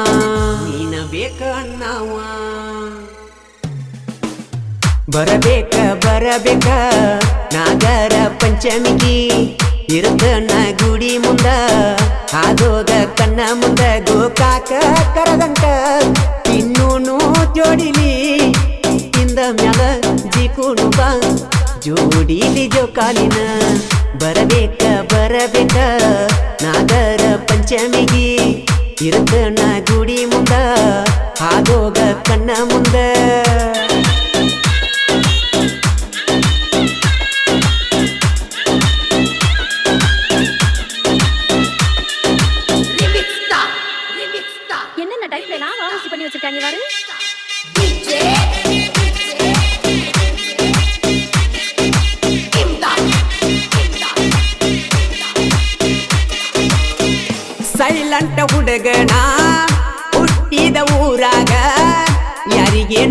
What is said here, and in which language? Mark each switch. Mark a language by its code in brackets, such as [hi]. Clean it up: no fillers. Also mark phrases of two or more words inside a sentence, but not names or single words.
[kn] ಬರಬೇಕ ನಾಗರ ಪಂಚಮಿಗಿ ಇರುತ್ತನ ಗುಡಿ ಮುಂದ ಹಾದೋಗ ಕಣ್ಣ ಮುಂದ ಗೋಕಾಕ ಕರದಂಟ ತಿನ್ನೂನು ಜೋಡಿಲಿ ತಿಂದ ಮ್ಯಾಲ ಜಿಕೂನು ಬಾ ಜೋಡಿಲಿ ಜೋಕಾಲಿನ ಬರಬೇಕ ನಾಗರ ಪಂಚಮಿಗಿ ಇರುತ್ತನ ಗುಡಿ ಮುಂದ ಹಾದೋಗ ಕಣ್ಣ ಮುಂದ [ta] என்னென்ன டைப்ல நான் வாசி பண்ணி வச்சிருக்காங்க பாரு. [kn] ಸೈಲೆಂಟ್ ಹುಡುಗನ ಹುಟ್ಟಿದ ಊರಾಗ ಯಾರಿಗೇನು